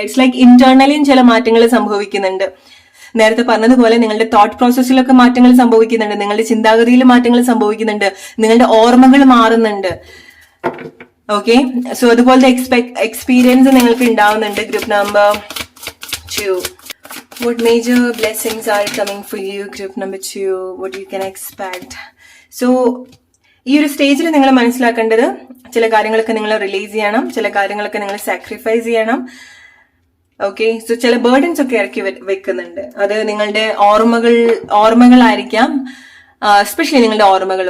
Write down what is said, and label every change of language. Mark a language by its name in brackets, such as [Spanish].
[Malayalam] It's like ഇന്റേണലിയും ചില മാറ്റങ്ങൾ സംഭവിക്കുന്നുണ്ട്. നേരത്തെ പറഞ്ഞതുപോലെ നിങ്ങളുടെ തോട്ട് പ്രോസസ്സിലൊക്കെ മാറ്റങ്ങൾ സംഭവിക്കുന്നുണ്ട്, നിങ്ങളുടെ ചിന്താഗതിയിൽ മാറ്റങ്ങൾ സംഭവിക്കുന്നുണ്ട്, നിങ്ങളുടെ ഓർമ്മകൾ മാറുന്നുണ്ട്. ഓക്കെ, സോ അതുപോലത്തെ എക്സ്പീരിയൻസ് നിങ്ങൾക്ക് ഉണ്ടാവുന്നുണ്ട്. [English] Group number 2. What major blessings are coming for you? Group number 2. What you can expect? [Malayalam] So ഈ ഒരു സ്റ്റേജിൽ നിങ്ങൾ മനസ്സിലാക്കേണ്ടത് ചില കാര്യങ്ങളൊക്കെ നിങ്ങൾ റിലീസ് ചെയ്യണം, ചില കാര്യങ്ങളൊക്കെ നിങ്ങൾ സാക്രിഫൈസ് ചെയ്യണം. ഓക്കെ, സോ ചില ബേർഡൻസ് ഒക്കെ ഇറക്കി വെക്കുന്നുണ്ട്. അത് നിങ്ങളുടെ ഓർമ്മകളായിരിക്കാം, എസ്പെഷ്യലി നിങ്ങളുടെ ഓർമ്മകൾ.